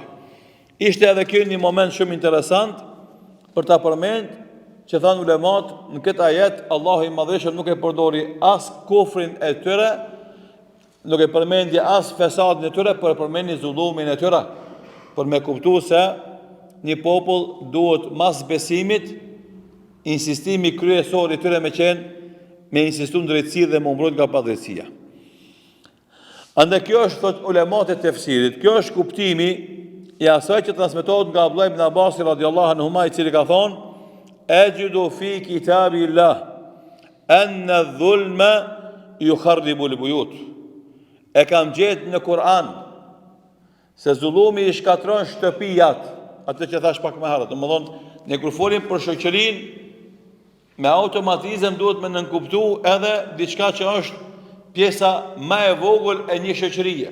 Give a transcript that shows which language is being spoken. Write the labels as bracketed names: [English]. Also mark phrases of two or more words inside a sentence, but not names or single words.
[Albanian] Ishte edhe kjo një moment shumë interesant për ta përmend që thanë ulemat në këtë ajet Allahu i Madhëshëm nuk e përdori as kufrin e tyre, nuk e përmendje as fesadin e tyre, por e përmendi zullumin e tyre, për me kuptu se një popull duhet mas besimit insistimi kryesor i tyre me insistu në drejtësi dhe më mbrojt nga padrejtësia. Ande kjo është, thot ulemat e tefsirit, kjo është kuptimi i asaj që transmetohet nga Abdullah ibn Abbas [Arabic] رضي الله عنهما, [Albanian] i cili ka thonë: [Arabic] "أجد في كتاب الله أن الظلم يخرب البيوت." [Albanian] E kam gjetë në Kur'an se zullumi i shkatron shtëpijat, atë që thash pak më herët. Domethënë, ne kur folim për shoqërinë, me automatizëm duhet me nënkuptu edhe diçka që është pjesa më e vogël e një shoqërie.